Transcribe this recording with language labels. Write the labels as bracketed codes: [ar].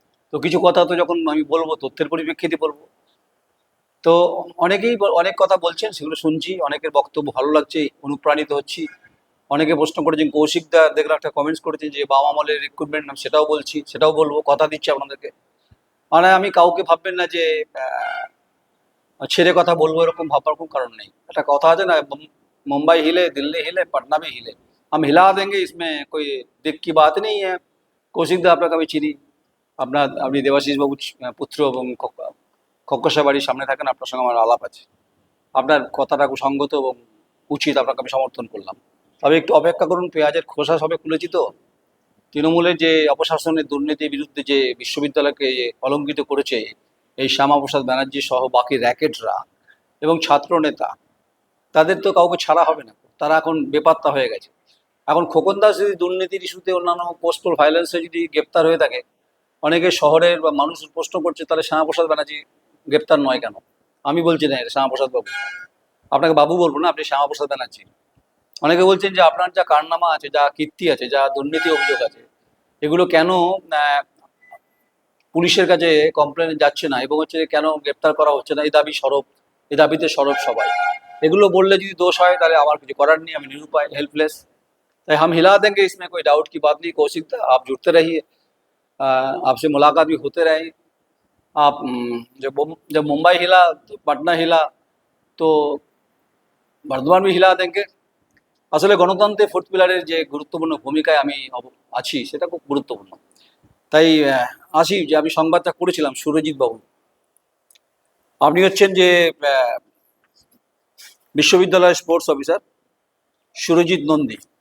[bn] তো কিছু কথা তো যখন আমি বলবো, তথ্যের পরিপ্রেক্ষিতে বলবো। তো অনেকেই অনেক কথা বলছেন, সেগুলো শুনছি, অনেকের বক্তব্য ভালো লাগছে, অনুপ্রাণিত হচ্ছি। অনেকে প্রশ্ন করেছেন, কৌশিক দা দেখলাম একটা কমেন্টস করেছেন যে বাবা আমলের রিক্রুটমেন্ট নাম, সেটাও বলছি, সেটাও বলবো, কথা দিচ্ছি আপনাদেরকে। মানে আমি কাউকে ভাববেন না যে ছেড়ে কথা বলবো, এরকম ভাববার কোনো কারণ নেই। একটা কথা আছে না, মুম্বাই [hi] हिले दिल्ली हिले पटना भी हिले, हम हिला देंगे, इसमें कोई दिक की बात नहीं है। [bn] কৌশিক দা আপনাকে আমি চিনি। আপনি দেবাশিস বাবুর পুত্র এবং খক্কসা বাড়ির সামনে থাকেন, আপনার সঙ্গে আমার আলাপ আছে। আপনার কথাটা সঙ্গত এবং উচিত, আপনাকে আমি সমর্থন করলাম। তবে একটু অপেক্ষা করুন, পেঁয়াজের খোসা সবে খুলেছি তো। তৃণমূলের যে অপশাসনের দুর্নীতির বিরুদ্ধে যে বিশ্ববিদ্যালয়কে কলঙ্কিত করেছে এই শ্যামাপ্রসাদ ব্যানার্জি সহ বাকি র্যাকেটরা এবং ছাত্র নেতা, তাদের তো কাউকে ছাড়া হবে না, তারা এখন বেপাত্তা হয়ে গেছে। এখন খোকন দাস যদি দুর্নীতির ইস্যুতে অন্যান্য পোস্টাল ভায়োলেন্সে যদি গ্রেপ্তার হয়ে থাকে, অনেকে শহরের বা মানুষ প্রশ্ন করছে, তাহলে শ্যামাপ্রসাদ ব্যানার্জি গ্রেপ্তার নয় কেন? আমি বলছি না, এটা শ্যামাপ্রসাদ বাবু। আপনাকে বাবু বলবো না, আপনি শ্যামাপ্রসাদ ব্যানার্জি। অনেকে বলছেন যে আপনার যা কারনামা আছে, যা কীর্তি আছে, যা দুর্নীতি অভিযোগ আছে, এগুলো কেন পুলিশের কাছে কমপ্লেন যাচ্ছে না, এবং হচ্ছে কেন গ্রেপ্তার করা হচ্ছে না? এই দাবি সরব, এই দাবিতে সরব সবাই। এগুলো বললে যদি দোষ হয়, তাহলে আমার কিছু করার নেই, আমি নিরুপায়, হেল্পলেস। [hi] তাই हम हिला देंगे, इसमें कोई डाउट की बात नहीं। कौशिक था, आप जुड़ते रहिए, आपसे मुलाकात भी होते रहे। आप जब मुंबई हिला तो पटना हिला, तो बर्धमान भी हिला देंगे। [bn] আসলে গণতন্ত্রে ফোর্থ পিলারের যে গুরুত্বপূর্ণ ভূমিকায় আমি আছি সেটা খুব গুরুত্বপূর্ণ। তাই আসি যে আমি সংবাদটা করেছিলাম সুরজিৎ বাবু। আপনি হচ্ছেন যে আহ, বিশ্ববিদ্যালয়ের স্পোর্টস অফিসার সুরজিৎ নন্দী।